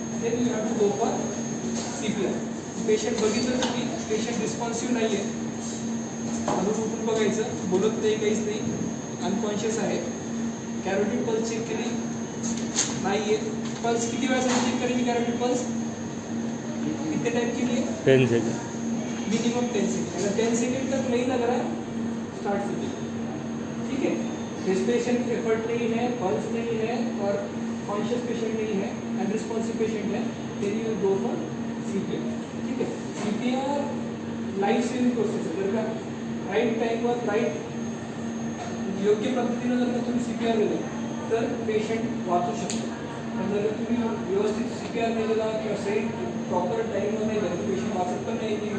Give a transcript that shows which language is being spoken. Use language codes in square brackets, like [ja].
[en] Then you have to go for CPR. [mr] Patient बघितलं तुम्ही, patient responsive नाही आहे, अजून उठून बघायचं, बोलत नाही, काहीच नाही, अनकॉन्शियस आहे. कॅरोटिड पल्स चेक केली नाही आहे. पल्स किती वेळासाठी चेक करेल कॅरोटिड पल्स? [hi] कितने टाइम के लिए? 10 सेकंड. Minimum 10 second. अगर 10 सेकंड तक नहीं लग रहा है, स्टार्ट कीजिए. ठीक है. रेस्पिरेशन एफर्ट नहीं है, पल्स नहीं है और कॉन्शियस पेशेंट नहीं है, अनरिस्पॉन्सिव पेशेंट है, [en] Then you go for CPR. [hi] ठीक है. [mr] CPR लाईफ सेविंग प्रोसेस आहे. जर का राईट टाईमवर राईट योग्य पद्धतीनं जर का तुम्ही CPR दिलं तर पेशंट वाचू शकतो. पण जर तुम्ही व्यवस्थित CPR नाही दिला किंवा सही प्रॉपर टाईमवर नाही दिलं तर पेशंट वाचत पण नाही.